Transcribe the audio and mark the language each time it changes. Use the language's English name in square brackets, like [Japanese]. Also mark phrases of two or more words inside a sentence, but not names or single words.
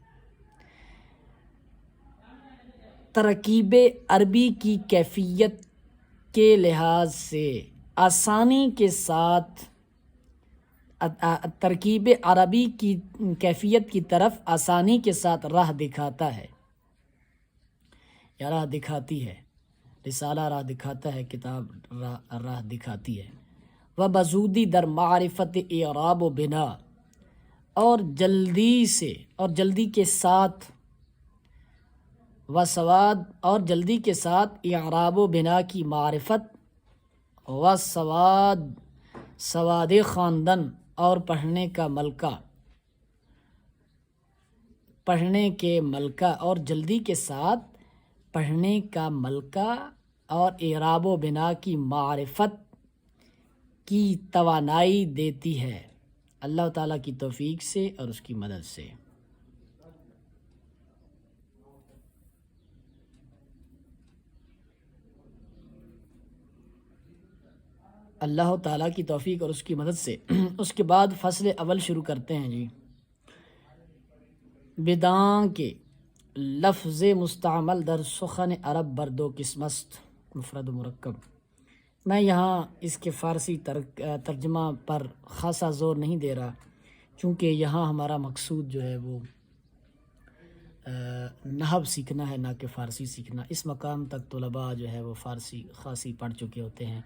[Urdu] ترکیب عربی کی کیفیت کے لحاظ سے آسانی کے ساتھ ترکیب عربی کی کیفیت کی طرف آسانی کے ساتھ راہ دکھاتا ہے یا راہ دکھاتی ہے۔ رسالہ راہ دکھاتا ہے، کتاب راہ دکھاتی ہے۔ [Persian] و بزودی در معرفت اعراب و بنا، [Urdu] اور جلدی کے ساتھ [Persian] و سواد، [Urdu] اور جلدی کے ساتھ اعراب و بنا کی معرفت، و [Persian] سواد خواندن [Urdu] اور پڑھنے کے ملکہ، اور جلدی کے ساتھ پڑھنے کا ملکہ اور اعراب و بنا کی معرفت کی توانائی دیتی ہے، اللہ تعالیٰ کی توفیق سے اور اس کی مدد سے۔ اللہ تعالیٰ کی توفیق اور اس کی مدد سے۔ اس کے بعد فصل اول شروع کرتے ہیں جی۔ [Persian] بداں کے لفظ مستعمل در سخن عرب بر دو قسم است، مفرد و مرکب۔ [Urdu] میں یہاں اس کے فارسی ترجمہ پر خاصا زور نہیں دے رہا، چونکہ یہاں ہمارا مقصود جو ہے وہ نحو سیکھنا ہے، نہ کہ فارسی سیکھنا۔ اس مقام تک طلباء جو ہے وہ فارسی خاصی پڑھ چکے ہوتے ہیں۔